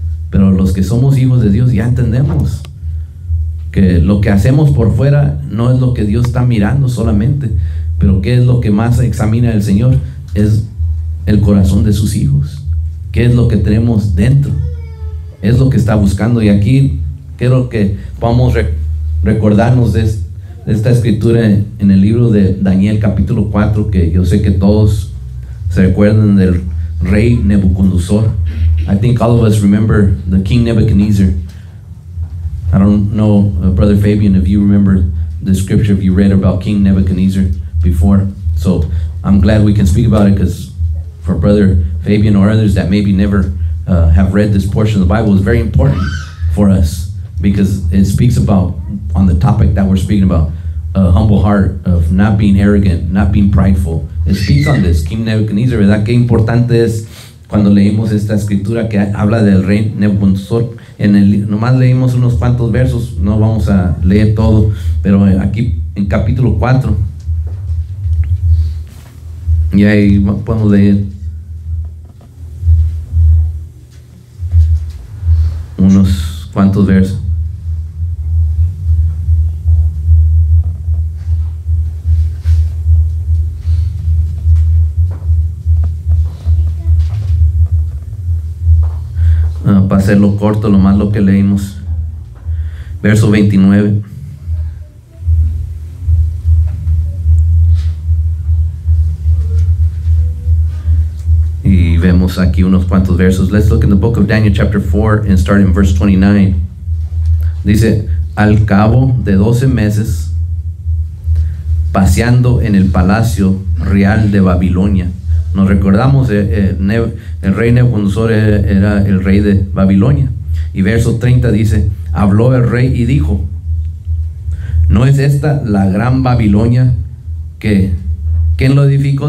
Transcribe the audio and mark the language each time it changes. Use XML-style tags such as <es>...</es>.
<es>Pero los que somos hijos de Dios ya entendemos que lo que hacemos por fuera no es lo que Dios está mirando solamente, pero qué es lo que más examina el Señor, es el corazón de sus hijos, qué es lo que tenemos dentro, es lo que está buscando. Y aquí quiero que podamos recordarnos de esta escritura en el libro de Daniel capítulo 4, que yo sé que todos se recuerdan del rey Nebuchadnezzar.</es> <en>I think all of us remember the King Nebuchadnezzar. I don't know, Brother Fabian, if you remember the scripture, if you read about King Nebuchadnezzar before. So I'm glad we can speak about it, because for Brother Fabian or others that maybe never have read this portion of the Bible, it's very important for us, because it speaks about, on the topic that we're speaking about, a humble heart, of not being arrogant, not being prideful. It speaks on this, King Nebuchadnezzar,</en> <es>¿verdad? Qué importante es cuando leímos esta escritura que habla del rey Nebuchadnezzar. Nomás leímos unos cuantos versos, no vamos a leer todo, pero aquí en capítulo 4, y ahí podemos leer unos cuantos versos. Para hacerlo corto, lo más lo que leímos, verso 29. Y vemos aquí unos cuantos versos.</es> <en>Let's look in the book of Daniel chapter 4 and start in verse 29.</en> <es>Dice: al cabo de 12 meses, paseando en el palacio real de Babilonia. Nos recordamos, el rey Nebuchadnezzar era el rey de Babilonia. Y verso 30 dice: habló el rey y dijo: ¿no es esta la gran Babilonia que ¿quién lo edificó?</es>